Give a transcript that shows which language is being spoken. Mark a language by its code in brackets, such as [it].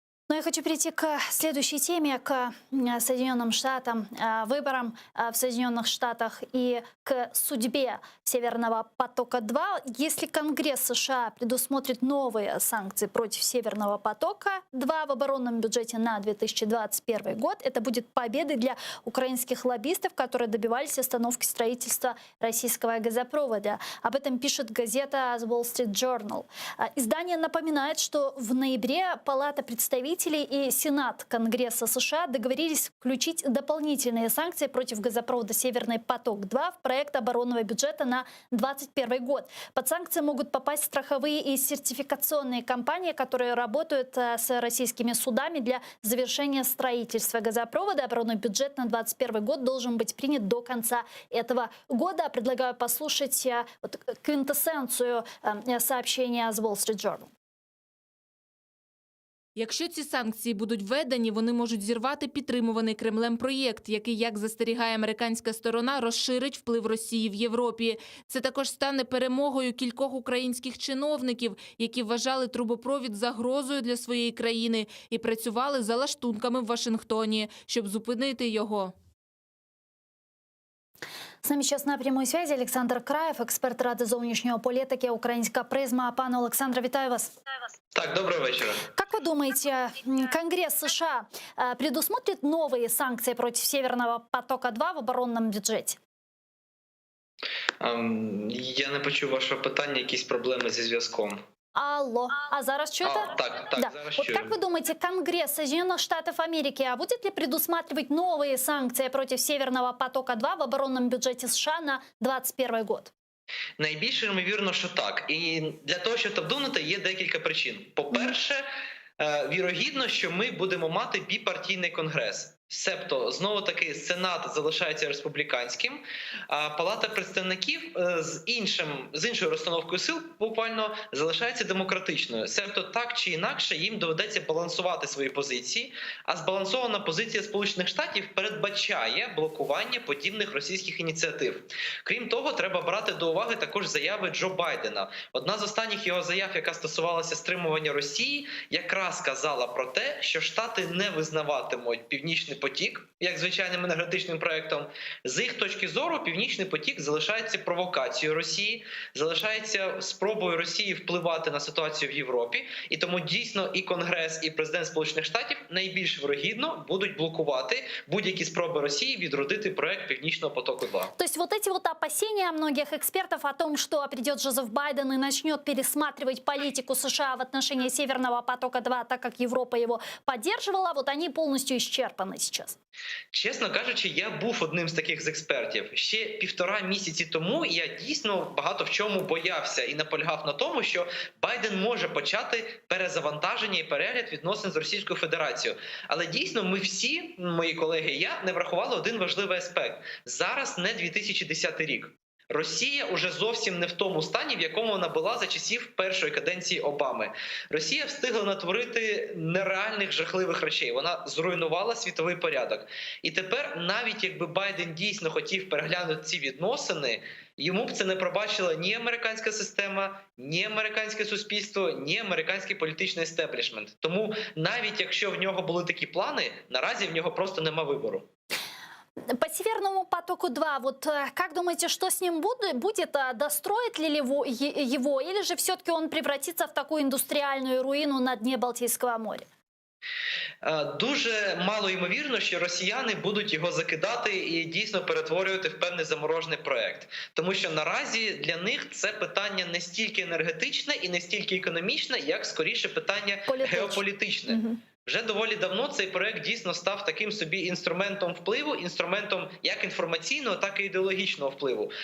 [ru] Но я хочу перейти к следующей теме, к Соединенным Штатам, выборам в Соединенных Штатах и к судьбе Северного потока-2. Если Конгресс США предусмотрит новые санкции против Северного потока-2 в оборонном бюджете на 2021 год, это будет победой для украинских лоббистов, которые добивались остановки строительства российского газопровода. Об этом пишет газета The Wall Street Journal. Издание напоминает, что в ноябре Палата представителей и Сенат Конгресса США договорились включить дополнительные санкции против газопровода «Северный поток-2» в проект оборонного бюджета на 2021 год. Под санкции могут попасть страховые и сертификационные компании, которые работают с российскими судами для завершения строительства газопровода. Оборонный бюджет на 2021 год должен быть принят до конца этого года. Предлагаю послушать квинтэссенцию сообщения The Wall Street Journal. [uk] Якщо ці санкції будуть введені, вони можуть зірвати підтримуваний Кремлем проєкт, який, як застерігає американська сторона, розширить вплив Росії в Європі. Це також стане перемогою кількох українських чиновників, які вважали трубопровід загрозою для своєї країни і працювали за лаштунками в Вашингтоні, щоб зупинити його. [ru] С нами сейчас на прямой связи Олександр Краєв, [uk] експерт Ради зовнішньої політики [ru] «Українська призма». [uk] Пане Олександре, вітаю вас. [ru] Так, доброго вечера. Как вы думаете, Конгресс США предусмотрит новые санкции против Северного потока-2 в оборонном бюджете? [uk] Я не почув вашого питання, якісь проблеми зі зв'язком. Алло, а зараз чуєте? Так, [ru] Да. [uk] зараз [ru] Вот [uk] чую. [ru] как вы думаете, Конгресс Соединенных Штатов Америки будет ли предусматривать новые санкции против Северного потока-2 в оборонном бюджете США на 2021 год? [uk] Найбільше ймовірно, що так. І для того, щоб обдумати, є декілька причин. По-перше, вірогідно, що ми будемо мати біпартійний конгрес. Себто, знову-таки, Сенат залишається республіканським, а Палата представників з іншою розстановкою сил буквально залишається демократичною. Себто, так чи інакше, їм доведеться балансувати свої позиції, а збалансована позиція Сполучених Штатів передбачає блокування подібних російських ініціатив. Крім того, треба брати до уваги також заяви Джо Байдена. Одна з останніх його заяв, яка стосувалася стримування Росії, якраз казала про те, що Штати не визнаватимуть Північний потік, як звичайним енергетичним проєктом. З їх точки зору, Північний потік залишається провокацією Росії, залишається спробою Росії впливати на ситуацію в Європі, і тому дійсно і Конгрес, і президент Сполучених Штатів найбільш вирогідно будуть блокувати будь-які спроби Росії відродити проєкт Північного потоку-2. [ru] То есть вот эти вот опасения многих экспертов о том, что придет Джозеф Байден и начнет пересматривать политику США в отношении Северного потока-2, так как Европа его поддерживала, вот они полностью исчерпаны сейчас. [uk] Чесно кажучи, я був одним з таких з експертів. Ще 1,5 місяці тому я дійсно багато в чому боявся і наполягав на тому, що Байден може почати перезавантаження і перегляд відносин з Російською Федерацією. Але дійсно ми всі, мої колеги і я, не врахували один важливий аспект. Зараз не 2010 рік. Росія уже зовсім не в тому стані, в якому вона була за часів першої каденції Обами. Росія встигла натворити нереальних жахливих речей. Вона зруйнувала світовий порядок. І тепер, навіть якби Байден дійсно хотів переглянути ці відносини, йому б це не пробачила ні американська система, ні американське суспільство, ні американський політичний естеблішмент. Тому навіть якщо в нього були такі плани, наразі в нього просто нема вибору. [ru] По Северному потоку-2, вот как думаете, что с ним будет? Достроит ли его, или же все-таки он превратится в такую индустриальную руину на дне Балтийского моря? [uk] Дуже мало ймовірно, що росіяни будуть його закидати і дійсно перетворювати в певний заморожений проект. Тому що наразі для них це питання не стільки енергетичне і не стільки економічне, як скоріше питання геополітичне. Вже доволі давно цей проект дійсно став таким собі інструментом впливу, інструментом як інформаційного, так і ідеологічного впливу.